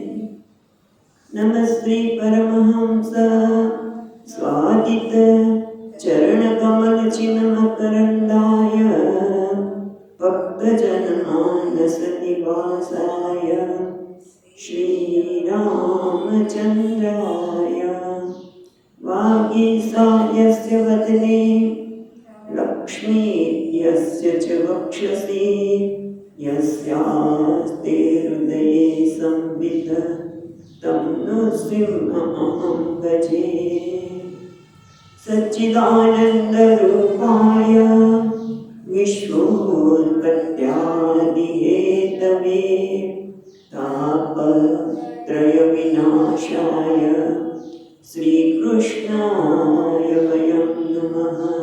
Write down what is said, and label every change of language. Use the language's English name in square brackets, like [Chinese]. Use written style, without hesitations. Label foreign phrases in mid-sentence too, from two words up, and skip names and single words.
[Sanskrit] नमस्ते परमहंस स्वादित चरण कमल चिन्ह करंदाय भक्तजनमानस निवासाय श्री रामचंद्राय वागीसायस्य वदने लक्ष्मीयस्य च वक्षसी यस्यास्ते हृदये संवित तं नृसिंहमहं भजे. सच्चिदानन्दरूपाय विश्वोत्पत्त्यादिहेतवे तापत्रयविनाशाय श्रीकृष्णाय वयं नमः.